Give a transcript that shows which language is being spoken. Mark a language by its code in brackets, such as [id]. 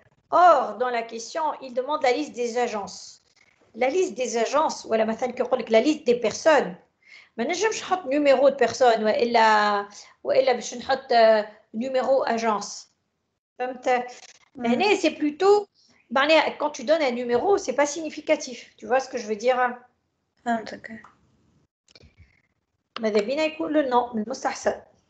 [fr] Or, dans la question, il demande la liste des agences. La liste des agences, ou la liste des personnes. [ar] ما نجمش نحط [fr] numéro de personne [ar] والا باش نحط [fr] numéro agence. [ar] فهمت؟ هنا [fr] c'est plutôt quand tu donnes un numéro, c'est pas significatif. Tu vois ce que je veux dire? [ar] فهمتك. ماذا بينا يكون le nom من المستحسن.